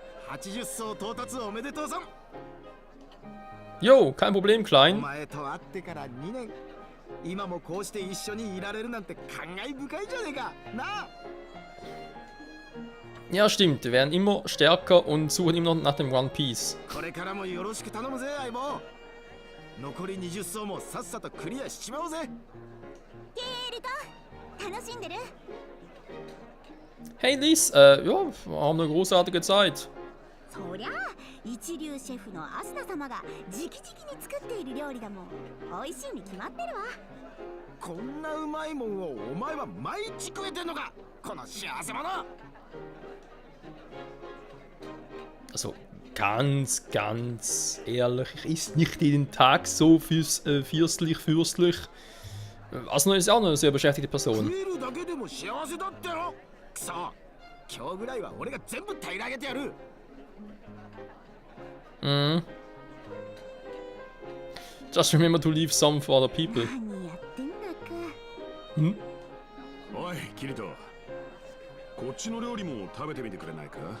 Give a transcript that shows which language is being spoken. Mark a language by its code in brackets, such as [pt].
[ja] 80層到達おめでとうさん。 [de] Jo, kein Problem, [ja] お Klein. 前と会ってから2年。今もこうして一緒にいられるなんて感慨深いじゃねえか。なあ。 [de] Ja, stimmt. Wir werden immer stärker und suchen immer noch nach dem One Piece. これからもよろしく頼むぜ、相棒。残り20層もさっさとクリアしちまおうぜ。 [ja] ケールト、楽しんでる？ [de] Hey Liz, ja, wir haben eine großartige Zeit. [ja] そりゃ一流シェフのアスナ様が直々に作っている料理だもん。美味しいに決まってるわ。こんなうまいもんをお前は毎日食えてんのか、この幸せ者。 [de] Also ganz ehrlich, ich esse nicht jeden Tag so fürstlich. Asuna ist auch eine sehr beschäftigte [ja] 食 [de] Person. [ja] えるだけでも幸せだっての。くそ、今日ぐらいは俺が全部平らげてやる。 [en] Just remember to leave some for other people. [ja] 何やってんだか。 Hm? おいキリト、こっちの料理も食べてみてくれないか？